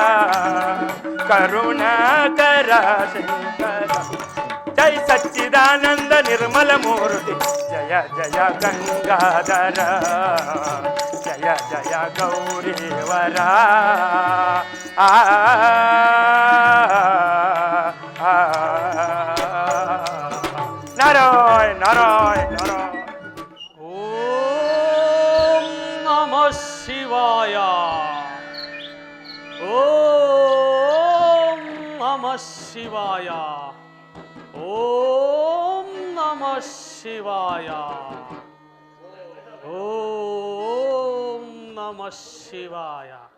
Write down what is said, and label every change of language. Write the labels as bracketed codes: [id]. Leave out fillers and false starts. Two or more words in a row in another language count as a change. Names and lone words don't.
[sa] ಕರುಣಾಕರ ಶಂಕರ ಜೈ ಸಚ್ಚಿದಾನಂದ ನಿರ್ಮಲ ಮೂರ್ತಿ ಜಯ ಜಯ ಗಂಗಾಧರ ಜಯ ಜಯ ಗೌರೀವರ ನಾರಾಯಣ ನಾರಾಯಣ ನಾರಾಯಣ. ಓಂ ನಮಃ ಶಿವಾಯ. ಓಂ ನಮಃ ಶಿವಾಯ. ಓಂ ನಮಃ ಶಿವಾಯ. ಓಂ ನಮಃ ಶಿವಾಯ.